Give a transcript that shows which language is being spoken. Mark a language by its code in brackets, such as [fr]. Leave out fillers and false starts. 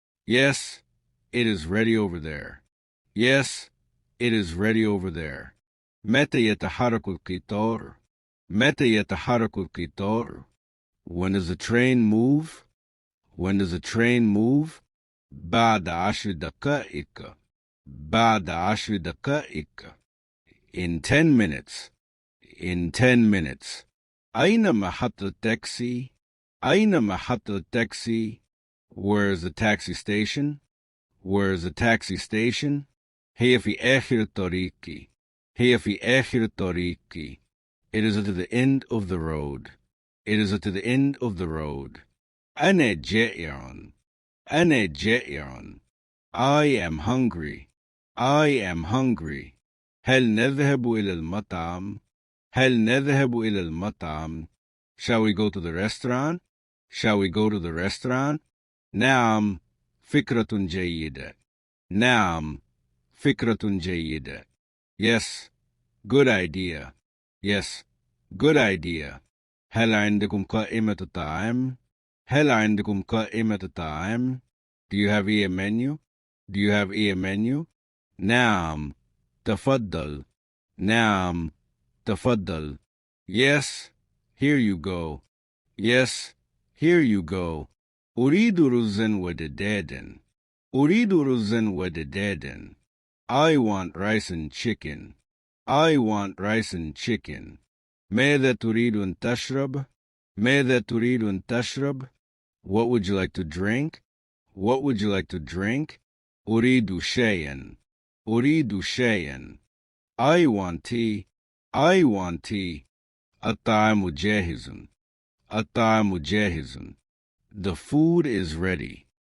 [en] Yes, it is ready over there. Yes, it is ready over there. [ar] متى يتحرك القطار؟ متى يتحرك القطار؟ [en] When does the train move? When does the train move? [ar] بعد 10 دقائق. بعد 10 دقائق. [en] In 10 minutes. In 10 minutes. [ar] أين محطة التاكسي؟ أين محطة التاكسي? [en] Where's the taxi station? Where's the taxi station? [ar] هي في آخر الطريق. هي في آخر الطريق. [en] It is at the end of the road. It is at the end of the road. [ar] أنا جائع. أنا جائع. [en] I am hungry. I am hungry. [ar] هل نذهب إلى المطعم؟ هل نذهب إلى المطعم؟ [en] Shall we go to the restaurant? Shall we go to the restaurant? [ar] نعم. فكرة جيدة. نعم. فكرة جيدة. [en] Yes. Good idea. Yes. Good idea. [ar] هل عندكم قائمة الطعام؟ هل عندكم قائمة الطعام؟ [en] Do you have a menu? Do you have a menu? [ar] نعم. تفضل. نعم. تفضل. [en] Yes. Here you go. Yes. Here you go. [ar] أريد رزا ودجاجا. أريد رزا ودجاجا. [en] I want rice and chicken. I want rice and chicken. [ar] ماذا تريد أن تشرب؟ ماذا تريد أن تشرب؟ [en] What would you like to drink? What would you like to drink? [ar] أريد شايا. أريد شايا. [en] I want tea. I want tea. [ar] الطعام جاهز. الطعام جاهز. [en] The food is ready.